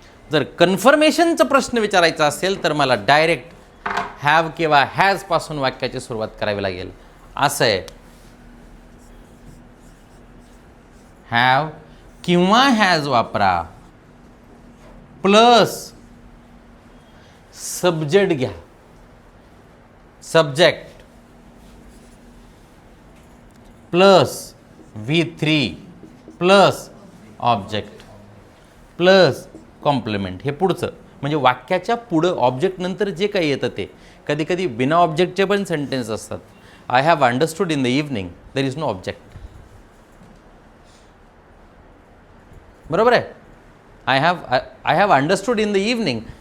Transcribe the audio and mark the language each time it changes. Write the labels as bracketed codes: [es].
[mr] जर कन्फर्मेशनचा प्रश्न विचारायचा असेल तर मला डायरेक्ट हॅव किंवा हॅज पासून वाक्याची सुरुवात करावी लागेल. असं आहे, हॅव किंवा हॅज वापरा, प्लस सब्जेक्ट घ्या. [en] Subject plus V3 plus object plus complement. [mr] हे पुढचं म्हणजे वाक्याच्या पुढं ऑब्जेक्ट नंतर जे काही येतं ते. कधी कधी बिना ऑब्जेक्टचे पण सेंटेन्स असतात. [en] I have understood in the evening, there is no object. [mr] बरोबर आहे? [en] I have understood in the evening.